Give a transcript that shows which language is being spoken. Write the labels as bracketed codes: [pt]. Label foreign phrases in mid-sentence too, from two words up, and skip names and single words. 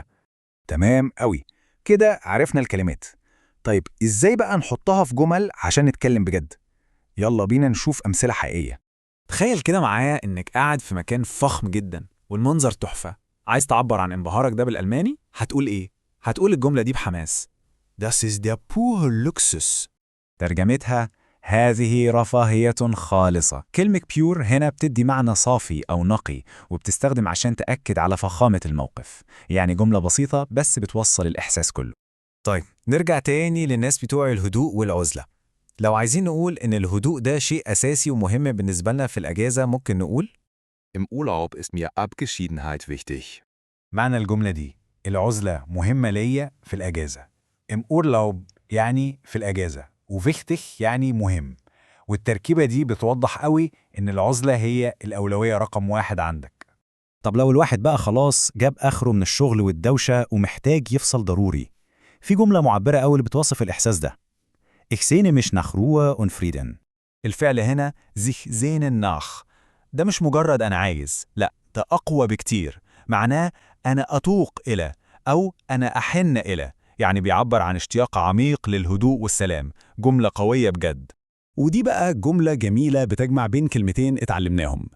[ar] تمام قوي، كده عرفنا الكلمات. طيب إزاي بقى نحطها في جمل عشان نتكلم بجد؟ يلا بينا نشوف أمثلة حقيقية. تخيل كده معايا إنك قاعد في مكان فخم جدا والمنظر تحفة. عايز تعبر عن انبهارك ده بالألماني؟ هتقول إيه؟ هتقول الجملة دي بحماس: [de] Das ist der pure Luxus. [ar] ترجمتها: هذه رفاهية خالصة. كلمة بيور هنا بتدي معنى صافي أو نقي، وبتستخدم عشان تأكد على فخامة الموقف. يعني جملة بسيطة بس بتوصل الإحساس كله. طيب نرجع تاني للناس بتوع الهدوء والعزلة. لو عايزين نقول إن الهدوء ده شيء أساسي ومهم بالنسبة لنا في الأجازة، ممكن نقول: [de] Im Urlaub ist mir Abgeschiedenheit wichtig. [ar] معنى الجملة دي: العزلة مهمة ليا في الأجازة. [de] im Urlaub [ar] يعني في الأجازة، وwichtig يعني مهم. والتركيبة دي بتوضح قوي إن العزلة هي الأولوية رقم واحد عندك. طب لو الواحد بقى خلاص جاب آخره من الشغل والدوشة ومحتاج يفصل ضروري، في جملة معبرة قوي اللي بتوصف الإحساس ده: [de] Ich sehne mich nach Ruhe und Frieden. [ar] الفعل هنا [de] sich sehnen nach. [ar] ده مش مجرد أنا عايز، لا، ده أقوى بكتير. معناه أنا أتوق إلى، أو أنا أحن إلى، يعني بيعبر عن اشتياق عميق للهدوء والسلام. جملة قوية بجد. ودي بقى جملة جميلة بتجمع بين كلمتين اتعلمناهم.